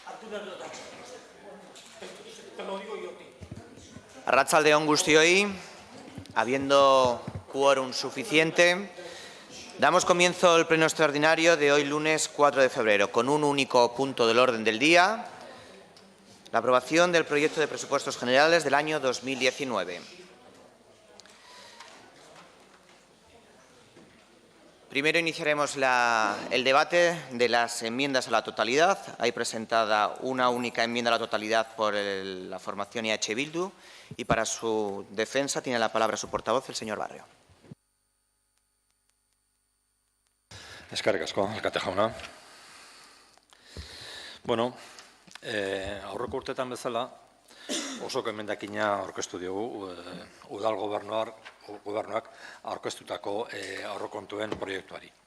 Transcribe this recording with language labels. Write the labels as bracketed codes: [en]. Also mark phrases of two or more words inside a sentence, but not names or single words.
[eu] Arratsalde on guztioi, [es] habiendo quórum suficiente, damos comienzo al pleno extraordinario de hoy lunes 4 de febrero, con un único punto del orden del día, la aprobación del proyecto de presupuestos generales del año 2019. Primero iniciaremos el debate de las enmiendas a la totalidad. Hay presentada una única enmienda a la totalidad por la formación IH Bildu y para su defensa tiene la palabra su portavoz, el señor Barrio. [eu] Eskerrik asko, alkate jauna. Bueno, aurreko urtetan bezala, osoko emendakina aurkeztu diogu udal gobernuak aurkeztutako aurrekontuen proiektuari.